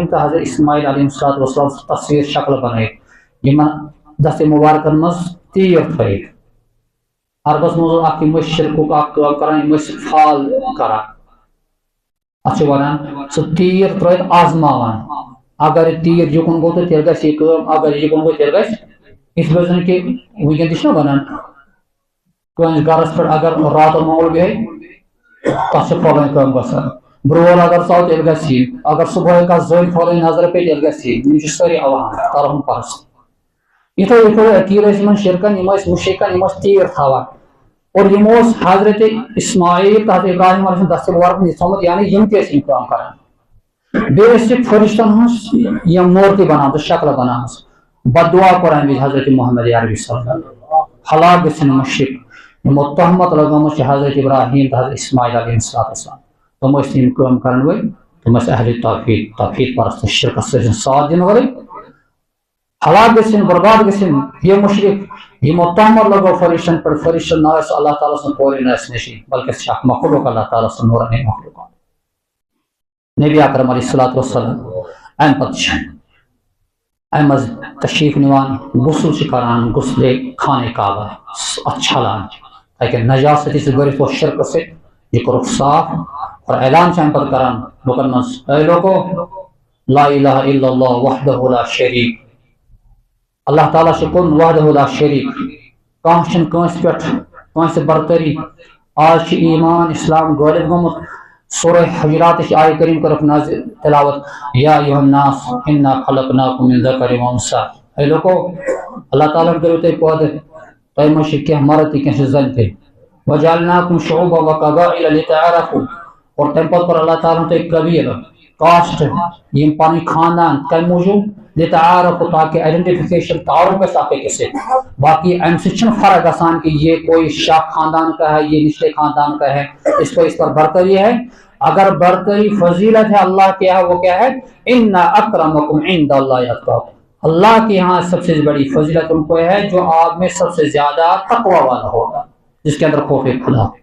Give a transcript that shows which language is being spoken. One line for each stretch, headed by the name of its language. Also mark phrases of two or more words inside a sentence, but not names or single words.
Kashmiri: تو حضرت اسماعیل علیہ السلام تصویر شکل بنائت دست مبارکن مز تیر تھوت عربس مز اک شرک کران فال کران اتھ ونان سہ تیر ترت آزماوان اگر تیر یکن گو تو تیل گھس یہ کام اگر یکن گو تیل گھس اس وجہ کہ ونکن تہ ونان کٲنٛسہِ گرس پہ اگر رات مول بیہہِ تس فلٲنۍ کٲم گژھان برول اگر ژاو تیل گژھِ یہِ اگر صبحٲے کانٛہہ زٔنۍ فلٲنۍ نظر پے تیل گژھِ یہِ یِم چھِ سٲری اوہام ترہم پرست یِتھے یِتھے عقیٖد ٲسۍ یِمن شرکن یِم ٲسۍ مُشرکن یِم ٲسۍ تیٖر تھاوان اور یِمو اوس حضرت اسماعیل تہٕ حضرت ابراہیم علیہ السلام دستہِ مبارک یہِ تھومُت یعنی یِم تہِ ٲسۍ یِم کٲم کران بیٚیہِ ٲسۍ یہِ فرشتن ہٕنٛز یِم مورتی بنامژٕ شکلہٕ بنامژٕ بد دعا کوٚر اَمہِ وِزِ حضرت محمد عربی
Arabic: صلی اللہ علیہ وسلم
Kashmiri: ہلاک گٔژھِنۍ مُشرک یِمو تہمت لگٲمٕژ چھِ حضرت ابراہیم تہٕ حضرت اسماعیل علیہ السلام تم ٲسۍ یِم کٲم کرن وٲلۍ تم ٲسۍ اہل توحید پرست شرکس سۭتۍ ساتھ دِنہٕ وٲلۍ ہلاک گژھِنۍ برباد گژھِنۍ یہِ مُشرک یِمو تہمت لگو فرشتن پٮ۪ٹھ فرشتن نہ ٲسۍ اللہ تعالیٰ سُنٛد پورِ نہ ٲسۍ نشی بلکہ سُہ چھُ اکھ مخلوق اللہ تعالیٰ سُنٛد نورانی مخلوق نبی اکرم
Arabic: علیہ الصلوۃ والسلام
Kashmiri: امہِ پتہٕ چھِ امہِ منٛز تشریف نِوان غسل چھِ کران غسلے خانہ کعبہ اتھ چھلان تاکہ نجاستی سے بٔرِتھ اوس شرکہٕ سۭتۍ یہ کوٚرُکھ صاف اور اعلان چھِ امہِ پتہٕ کران لُکن منٛز
Urdu: اے لوگو
Arabic: لا الہ الا اللہ وحدہ لا شریک
Kashmiri: اللہ تعالیٰ کن
Arabic: وحدہ لا شریک
Kashmiri: کانس پہ برتری آج ایمان اسلام غالب گومت سورہ حجرات آیہ کریم کرک نازل تلاوت
Arabic: یا ایھا الناس انا خلقناکم من ذکر و انثی
Urdu: اے لوگو
Kashmiri: اللہ تعالیٰ کرو تھی پود تہ مش کینٛہہ مرد تہ کینٛہہ زن تہ
Arabic: وجعلناکم شعوبا و قبائل لتعارفوا
Kashmiri: اور تم پتہ پر اللہ تعالیٰ تھی قبیل کاسٹ یم پن خاندان کم موجود لتعارفوا تاکہ آئیڈینٹیفیکیشن تعارف گژھِ اکھ أکِس سۭتۍ باقی امہ سۭتۍ فرق گژھان کہ
Urdu: یہ کوئی شاہ خاندان کا ہے یہ نچلے خاندان کا ہے اس پر برتری ہے اگر برتری فضیلت ہے اللہ کے یہاں وہ کیا ہے
Arabic: ان اکرمکم عند اللہ اتقاکم
Urdu: اللہ کے یہاں سب سے بڑی فضیلت ان کو ہے جو آپ میں سب سے زیادہ تقوی والا ہوگا جس کے اندر خوف خدا